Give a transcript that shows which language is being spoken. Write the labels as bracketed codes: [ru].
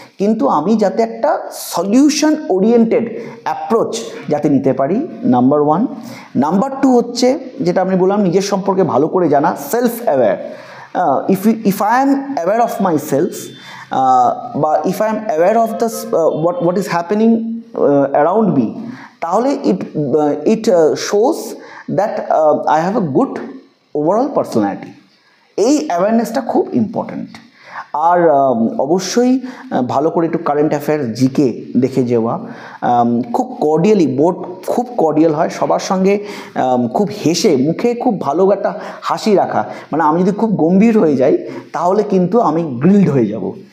[bn] কিন্তু আমি যাতে একটা সলিউশন ওরিয়েন্টেড অ্যাপ্রোচ যাতে নিতে পারি, নাম্বার 1। নাম্বার 2 হচ্ছে যেটা আমি বললাম, নিজের সম্পর্কে ভালো করে জানা, self aware. [en] if I am aware of myself, বা if I am aware of the what is happening around me, তাহলে it shows that I have a good overall personality. [bn] এই অ্যাওয়ারনেসটা খুব ইম্পর্ট্যান্ট। আর অবশ্যই ভালো করে একটু কারেন্ট অ্যাফেয়ার জিকে দেখে যাওয়া, খুব কর্ডিয়ালি, বোর্ড খুব কর্ডিয়াল হয় সবার সঙ্গে, খুব হেসে মুখে খুব ভালো একটা হাসি রাখা। মানে আমি যদি খুব গম্ভীর হয়ে যাই, তাহলে কিন্তু আমি গ্রিলড হয়ে যাব।